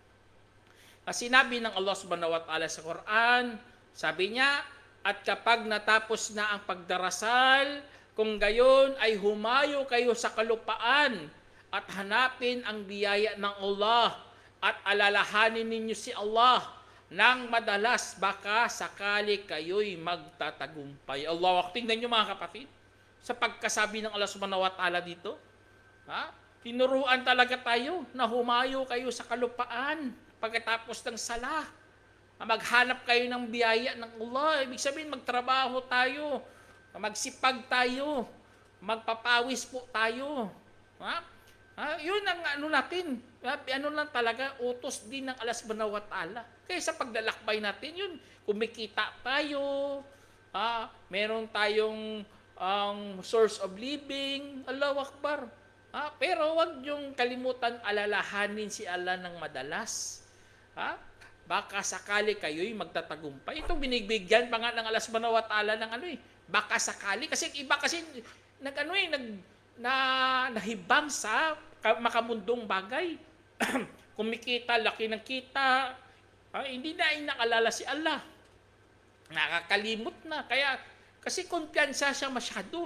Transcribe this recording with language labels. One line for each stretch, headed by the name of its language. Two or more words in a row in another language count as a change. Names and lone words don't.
Filipino: Sinabi ng Allah
Arabic: سبحانه وتعالى
Filipino: sa Quran, sabi niya, at kapag natapos na ang pagdarasal, kung gayon ay humayo kayo sa kalupaan at hanapin ang biyaya ng Allah at alalahanin ninyo si Allah nang madalas, baka sakali kayo'y magtatagumpay. Allah, tingnan nyo mga kapatid, sa pagkasabi ng Allah
Arabic: سبحانه وتعالى
Filipino: dito, tinuruan talaga tayo na humayo kayo sa kalupaan pagkatapos ng sala. Maghanap kayo ng biyaya ng Allah. Ibig sabihin, magtrabaho tayo, magsipag tayo, magpapawis po tayo. Yun ang natin. Lang talaga, utos din ng Allah
Arabic: سبحانه وتعالى.
Filipino: Kaya sa paglalakbay natin, yun, kumikita tayo, meron tayong
English: source of living,
Arabic: الله أكبر.
Filipino: Pero wag yung kalimutan alalahanin si Allah ng madalas. Baka sakali kayo'y magtatagumpay. Ito binigbigyan pa nga ng Allah
Arabic: سبحانه وتعالى
Filipino: ng baka sakali. Kasi iba kasi nahibang sa makamundong bagay. Kumikita, laki ng kita. Hindi na inakalala si Allah. Nakakalimot na. Kasi kumpiyansa siya masyado.